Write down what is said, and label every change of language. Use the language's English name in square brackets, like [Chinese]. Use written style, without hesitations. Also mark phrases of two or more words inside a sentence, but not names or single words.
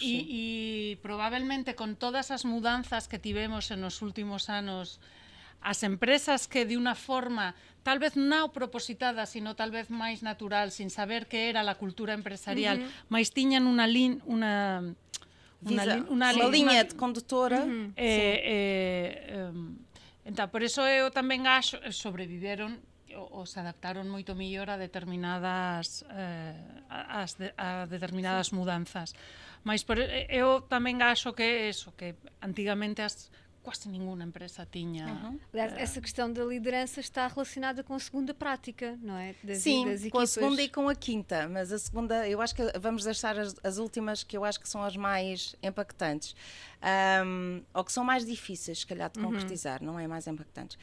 [Portuguese] e provavelmente com todas as mudanças que tivemos nos últimos anos, as empresas que de uma forma talvez não propositada, sino talvez mais natural, sem saber que era a cultura empresarial, mas tinham uma linha de condutora [Galician] Entón, por iso eu tamén acho, sobreviveron ou se adaptaron moito mellor a determinadas a determinadas mudanzas. Mas eu tamén acho que eso, que antigamente quase ninguna empresa tiña. [Portuguese] Aliás, essa questão da liderança está relacionada com a segunda prática, não é? Sim, das com a equipas. segunda e com a quinta, mas a segunda, eu acho que vamos deixar as últimas, que eu acho que são as mais impactantes, ou que são mais difíceis, se calhar, de concretizar, não é mais impactantes.